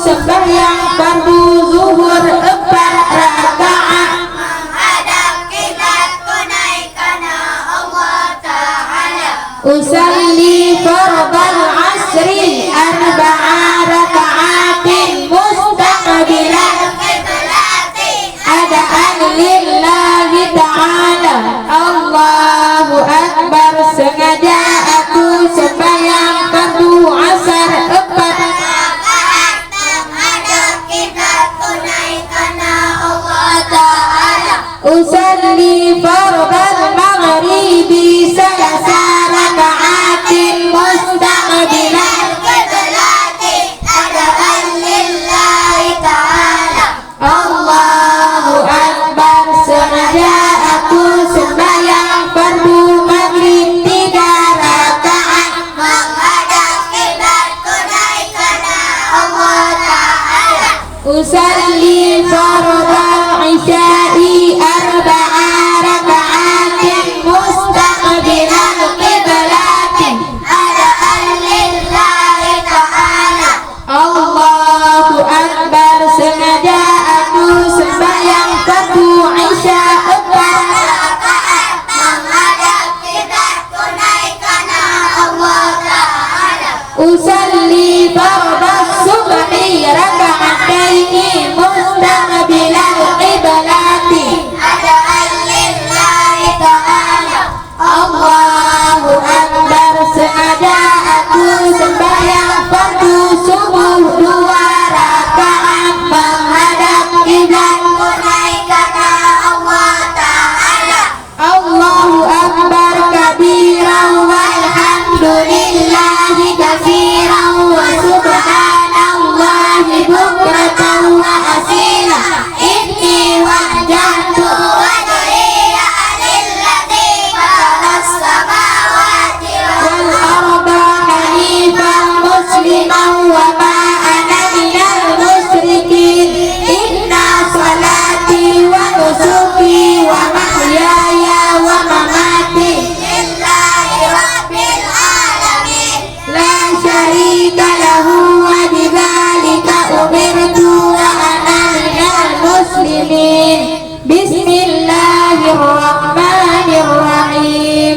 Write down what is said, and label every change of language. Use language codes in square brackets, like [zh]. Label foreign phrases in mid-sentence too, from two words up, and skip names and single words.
[ms] sembahyang fardu zuhur 4 rakaat menghadap kiblat tunaikan Allah Ta'ala. [ar] أصلي فرض العصر 4 ركعات مستقبل Kiblati أداء لله تعالى. الله أكبر. [ms] Sengaja aku sembahyang fardu asar 4 rakaat menghadap kiblat tunaikan Allah Ta'ala. [ar] أصلي فرض المغرب 3 ركعات مستقبل القبلة أداء لله تعالى. الله أكبر. [ms] Sengaja aku sembahyang fardu maghrib 3 rakaat Menghadap kiblat tunaikan Allah Ta'ala. [ar] أصلي فرض العشاء 4 ركعات مستقبل القبلة أداء لله تعالى. الله أكبر. [ms] Sengaja aku sembahyang fardu isya 4 Rakaat menghadap kiblat tunaikan Allah Ta'ala. [ar] أصلي فرض الصبح ركعتين مستقبل القبلة أداء لله تعالى. الله أكبر. [ms] Sengaja aku sembahyang fardu subuh 2 rakaat menghadap kiblat Tunaikan Allah Ta'ala. [ar] الله أكبر كبيرا والحمد لله كثيرا وسبحان الله بكرة وأصيلا. إني وجهت وجهي للذي خلق السماوات وال وال الأرض حنيفا مسلما وما أنا من المشركين. إن صلاتي ونسكي ومحياي ومماتي لله رب العالمين. لا شريك له وبذلك أمرت وأنا من المسلمين. بسم الله الرحمن الرحيم.